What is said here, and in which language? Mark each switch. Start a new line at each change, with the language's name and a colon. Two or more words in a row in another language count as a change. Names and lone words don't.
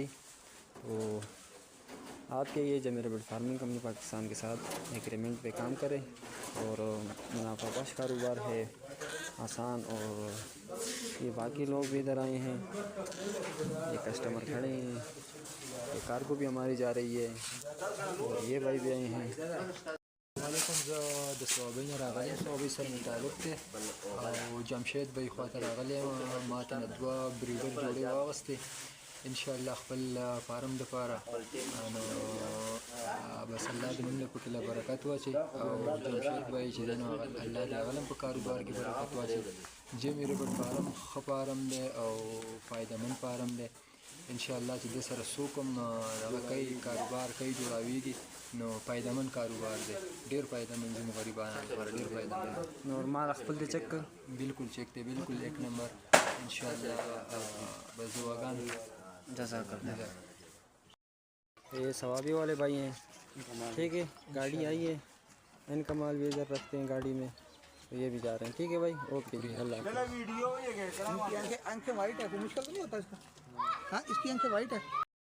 Urdu: تو آپ کے یہ جمیربل فارمنگ کمپنی پاکستان کے ساتھ ایگریمنٹ پہ کام کریں، اور منافع بخش کاروبار ہے، آسان. اور یہ باقی لوگ بھی ادھر آئے ہیں، یہ کسٹمر کھڑے ہیں، یہ کارگو بھی ہماری جا رہی ہے، اور یہ بھائی بھی آئے ہیں.
Pashto: वालेकुम زه د صوابۍ نه راغلی یم. صوابۍ سره مې تعلق دی او جمشید بھائی خواته راغلی یم. ما ته نه 2 بریډر جوړې واغستې انشاءالله خپل فارم دپاره. نو بس الله دې موږ پکې له برکت واچوي، او جمشید بھائی چې دی نو الله دې هغه هم په کاروبار کې برکت واچوي. جیمي ربډ فارم ښه فارم دی او فایدهمند فارم دی. انشاءالله چې دې سره څوک هم دغه کوي کاروبار کوي جوړاویږي نو فایدهمند کاروبار دی، ډېر فایدهمند زموږ غریبانو لپاره ډېر فایدهمند. نورمال خپل دې چیک کړ؟ بالکل چیک دی، بالکل 1 نمبر انشاءالله. بس دعاګانې.
Arabic: جزاک اللہ.
Urdu: یہ سوابی والے بھائی ہیں، ٹھیک ہے. گاڑی آئی ہے، ان کا مال بھی ادھر رکھتے ہیں گاڑی میں، تو یہ بھی جا رہے ہیں. ٹھیک ہے بھائی، اوکے جی، اللہ حافظ. آنکھیں وائٹ ہے، کوئی مشکل تو نہیں ہوتا اس کا؟ ہاں اس کی آنکھیں وائٹ ہے.